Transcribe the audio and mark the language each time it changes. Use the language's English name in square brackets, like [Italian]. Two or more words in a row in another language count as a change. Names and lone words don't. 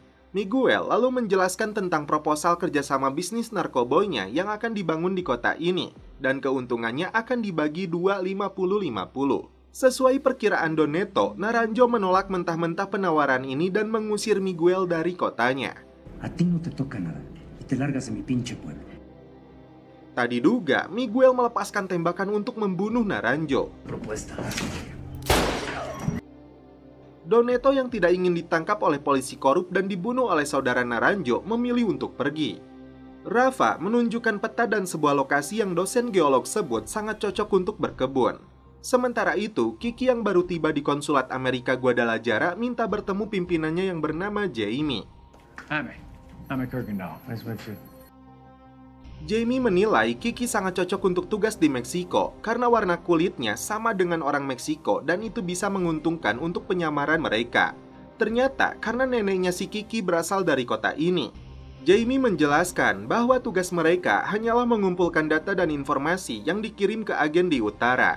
[Indonesian] Miguel lalu menjelaskan tentang proposal kerjasama bisnis narkoboynya yang akan dibangun di kota ini, dan keuntungannya akan dibagi 2-50-50. Sesuai perkiraan Doneto, Naranjo menolak mentah-mentah penawaran ini dan mengusir Miguel dari kotanya. [Spanish] A ti no te toca nada, y te largas de mi pinche pueblo. [Indonesian] Tak diduga, Miguel melepaskan tembakan untuk membunuh Naranjo. Doneto yang tidak ingin ditangkap oleh polisi korup dan dibunuh oleh saudara Naranjo memilih untuk pergi. Rafa menunjukkan peta dan sebuah lokasi yang dosen geolog sebut sangat cocok untuk berkebun. Sementara itu, Kiki yang baru tiba di konsulat Amerika Guadalajara minta bertemu pimpinannya yang bernama Jamie. [English] I'm Kirkendall. Nice to meet you. [Indonesian] Jamie menilai Kiki sangat cocok untuk tugas di Meksiko karena warna kulitnya sama dengan orang Meksiko dan itu bisa menguntungkan untuk penyamaran mereka. Ternyata karena neneknya si Kiki berasal dari kota ini. Jamie menjelaskan bahwa tugas mereka hanyalah mengumpulkan data dan informasi yang dikirim ke agen di utara.